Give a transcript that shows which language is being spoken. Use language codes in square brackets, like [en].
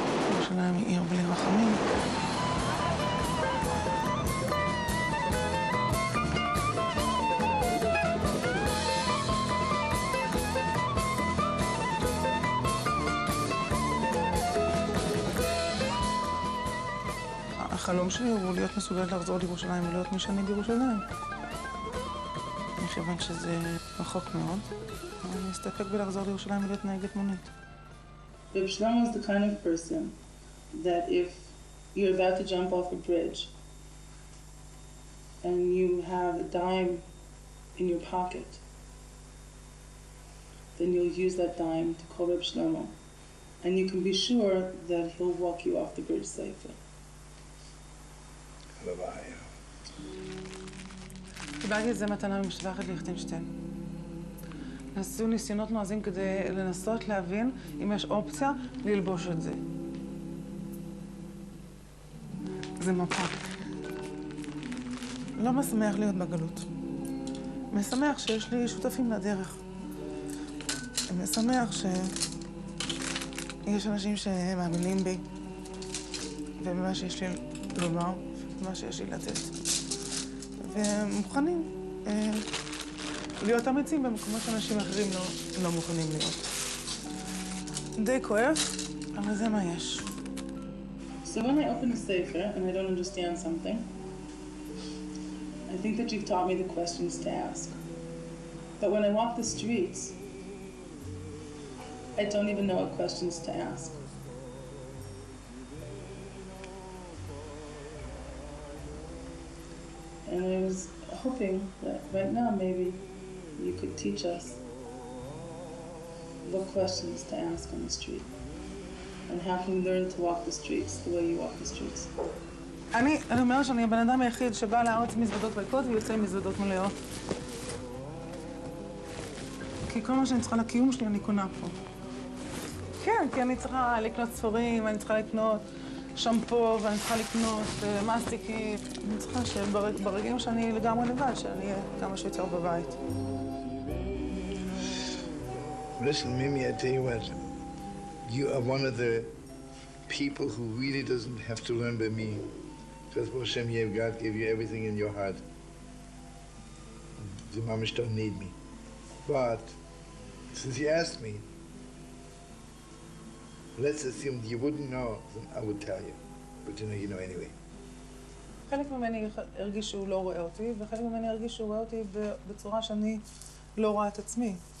[he] ירושלים היא עיר בלי רחמים. החלום שלי הוא להיות מסוגלת לחזור לירושלים ולהיות מי שאני בירושלים. מכיוון שזה רחוק מאוד, אני אסתפק בלחזור לירושלים ולהיות נהגת מונית. [en] Reb Shlomo is the kind of person that if you're about to jump off a bridge and you have a dime in your pocket, then you'll use that dime to call Reb Shlomo. And you can be sure that he'll walk you off the bridge safely. [he] קיבלתי את זה מתנה ממשפחת ליכטנשטיין. נעשו ניסיונות נועזים כדי לנסות להבין אם יש אופציה ללבוש את זה. זה מפה. לא משמח להיות בגלות. משמח שיש לי שותפים לדרך. משמח שיש אנשים שמאמינים בי, ובמה שיש לי לומר, ובמה שיש לי לתת. ומוכנים להיות אמיצים במקומות שאנשים אחרים לא מוכנים להיות. די כואב, אבל זה מה יש. [en] So when I open a sefer and I don't understand something, I think that you've taught me the questions to ask. But when I walk the streets, I don't even know what questions to ask. And I was hoping that right now maybe you could teach us what questions to ask on the street. And how can we learn to walk the streets the way you walk the streets? [he] אני אומרת שאני הבן אדם היחיד שבא לארץ מזוודות ריקות ויוצא עם מזוודות מלאות. כי כל מה שאני צריכה לקיום שלי אני קונה פה. כן, כי אני צריכה לקנות ספרים, אני צריכה לקנות שמפו, ואני צריכה לקנות מסטיקים. אני צריכה שברגעים שאני לגמרי לבד, שאני אהיה כמה שיותר בבית. [en] Listen, Mimi, I tell you what. You are one of the people who really doesn't have to learn by me. Because Hashem, God gave you everything in your heart. The mamish don't need me. But since you asked me, let's assume you wouldn't know, then I would tell you. But you know anyway. [he] חלק ממני הרגיש שהוא לא רואה אותי, וחלק ממני הרגיש שהוא רואה אותי בצורה שאני לא רואה את עצמי.